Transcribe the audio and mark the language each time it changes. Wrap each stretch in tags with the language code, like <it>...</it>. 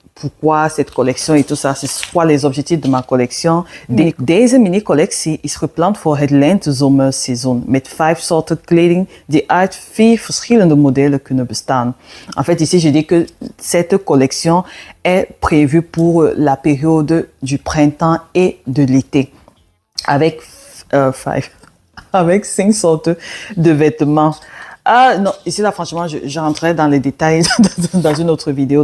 <fr>Pourquoi cette collectie et tout ça? C'est quoi les objectifs de ma collectie?</fr> <nl>Deze mini-collectie is gepland voor het lente-zomerseizoen met 5 soorten kleding die uit 4 verschillende modellen kunnen bestaan.</nl> <fr>En fait, ici, je dis que cette collection est prévue pour la période du printemps et de l'été avec 5 sortes de vêtements. Ah non, ici là franchement, je rentrerai dans les détails dans une autre vidéo.</fr>